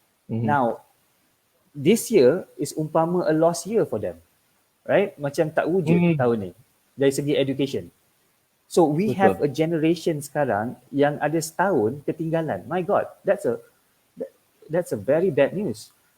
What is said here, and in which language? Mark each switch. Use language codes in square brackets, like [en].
[en] Now, this year is [ms] umpama [en] a lost year for them, right? [ms] Macam tak wujud tahun ni dari segi education. [en] So we have a generation [ms] sekarang yang ada setahun ketinggalan. [en] My God, that's a very bad news.